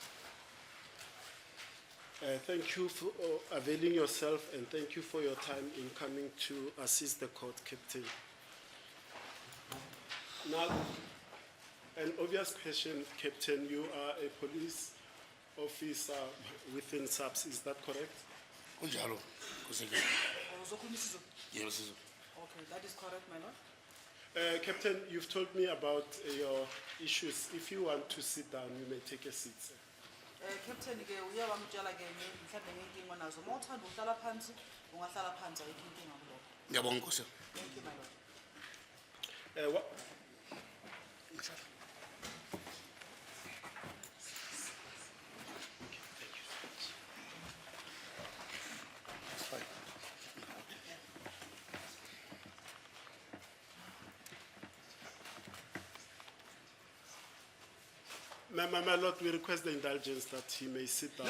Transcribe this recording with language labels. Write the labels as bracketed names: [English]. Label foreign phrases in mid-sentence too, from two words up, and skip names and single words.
[English] Thank you for availing yourself, and thank you for your time in coming to assist the court, Captain. Now, an obvious question, Captain. You are a police officer within SAPS, is that correct? [Zulu] Kunjalo. Kuseke. [English] Yes, sir. Okay, that is correct, my lord. Captain, you've told me about your issues. If you want to sit down, you may take a seat, sir. Captain, [Zulu] uyawamtshela ke mhlawumbe ngenkinga onazo. Uma uthanda ukuhlala phansi, ungahlala phansi, ayikho inkinga kulokho. Ngiyabonga Nkosi. [English] Thank you, my lord. It's fine. My lord, we request the indulgence that he may sit down.